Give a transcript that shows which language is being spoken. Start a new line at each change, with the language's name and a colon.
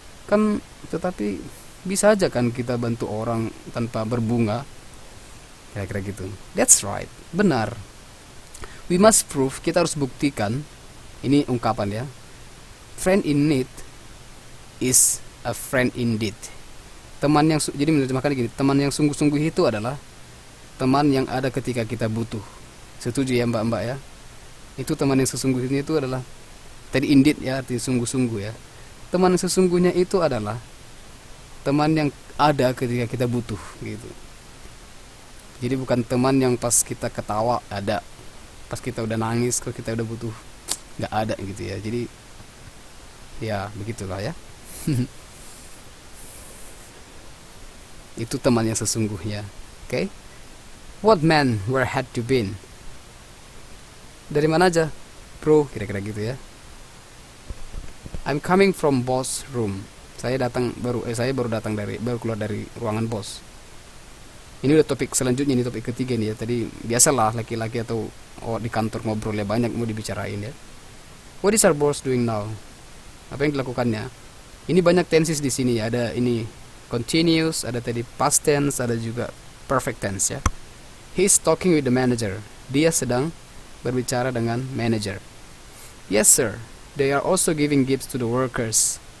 Indonesian: Kan, tetapi bisa aja kan kita bantu orang tanpa berbunga, kira-kira gitu.
English: That's right,
Indonesian: benar.
English: We must prove,
Indonesian: kita harus buktikan. Ini ungkapan ya.
English: Friend in need is a friend indeed.
Indonesian: Teman yang jadi menerjemahkan gini, teman yang sungguh-sungguh itu adalah teman yang ada ketika kita butuh. Setuju ya mbak-mbak ya? Itu teman yang sesungguhnya itu adalah, tadi indeed ya, arti sungguh-sungguh ya. Teman yang sesungguhnya itu adalah teman yang ada ketika kita butuh gitu. Jadi bukan teman yang pas kita ketawa ada, pas kita udah nangis, kalau kita udah butuh nggak ada gitu ya. Jadi ya begitulah ya. Itu teman yang sesungguhnya.
English: Okay? What man, where had you been?
Indonesian: Dari mana aja, bro? Kira-kira gitu ya.
English: I'm coming from boss room.
Indonesian: Saya baru keluar dari ruangan bos. Ini udah topik selanjutnya, ini topik ketiga nih ya. Tadi biasalah laki-laki atau di kantor ngobrol ya, banyak mau dibicarain ya.
English: What is our boss doing now?
Indonesian: Apa yang dilakukannya? Ini banyak tenses di sini ya. Ada ini continuous, ada tadi past tense, ada juga perfect tense ya.
English: He's talking with the manager.
Indonesian: Dia sedang berbicara dengan manager.
English: Yes sir. They are also giving gifts to the workers.